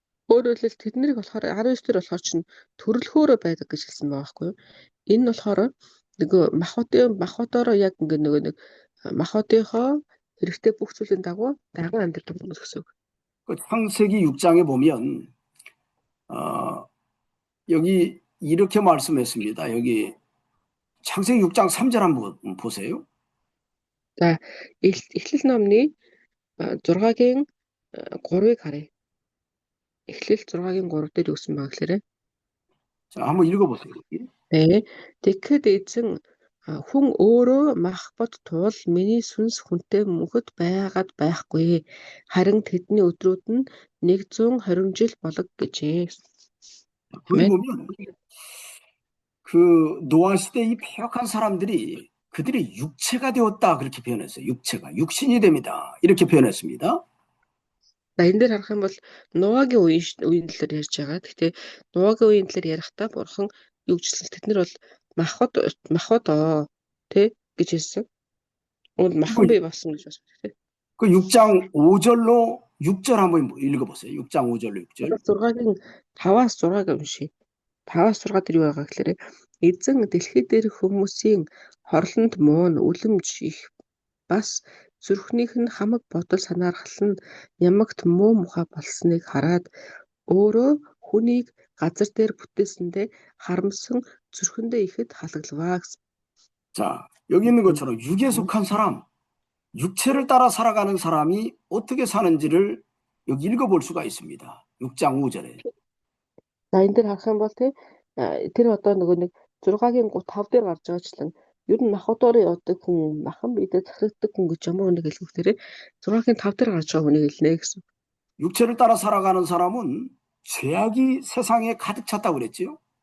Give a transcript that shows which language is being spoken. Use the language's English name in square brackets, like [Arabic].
[Mongolian] Өөрөөр хэлбэл тэднийг болохоор 19 дээр болохоор чинь төрөлхөөрөө байдаг гэж хэлсэн байгаа байхгүй юу? Энэ нь болохоор нөгөө махбодороо яг ингээ нөгөө нэг махбодынхоо хэрэгтэй бүх зүйлийн дагуу амьдардаг хүмүүс гэсэн үг. [Korean] 그 창세기 6장에 보면 여기 이렇게 말씀했습니다. 여기 창세기 6장 3절 한번 보세요. [Mongolian] За Эхлэл номны 6-гийн 3-ыг харъя. Эхлэл 6-гийн 3 дээр юу гэсэн байгаа гэхээр [Korean] 자, 한번 읽어보세요. 여기. [Mongolian] тэгэхэд эзэн хүн өөрөө махбод туул миний сүнс хүнтэй мөнхөд байгаад байхгүй. Харин тэдний өдрүүд нь 120 жил болог гэжээ. [Korean] 거기 보면 그 노아 시대 이 패역한 사람들이 그들이 육체가 되었다 그렇게 표현했어요. 육신이 됩니다. 이렇게 표현했습니다. [Mongolian] За энэ дээр харах юм бол Нуагийн үеийн талаар ярьж байгаа. Гэхдээ Нуагийн үеийн талаар ярихдаа бурхан юу гэжсэн тэд нар бол махбод гэж хэлсэн. Уул махан бий болсон гэж байна тий. [Korean] 그 6장 5절로 6절 한번 읽어보세요. 6장 5절로 6절. [Mongolian] 6-гийн 5-аас 6-ыг уншия. 5-аас 6 дээр юу байгаа гэхээр эзэн дэлхий дээрх хүмүүсийн хорлонд муу нь үлэмж их бас зүрхнийх нь хамаг бодол санаархал нь ямагт муу мухай болсныг хараад өөрөө хүнийг газар дээр бүтээсэндээ харамсан зүрхэндээ ихэд халаглаваа гэсэн. [Korean] 자, 여기 있는 것처럼 육에 속한 사람, 육체를 따라 살아가는 사람이 어떻게 사는지를 여기 읽어볼 수가 있습니다. 6장 5절에. [Mongolian] За энэ дээр харах юм бол тэр одоо нөгөө нэг 6-гийн 5 дээр гарч байгаачлан ер нь махбодоор явдаг хүн, махан биедээ захирагддаг хүн гэж ямар хүнийг хэлэх вэ? 6-гийн 5 дээр гарч байгаа хүнийг хэлнэ гэсэн. [Korean] 육체를 따라 살아가는 사람은 죄악이 세상에 가득 찼다고 그랬지요.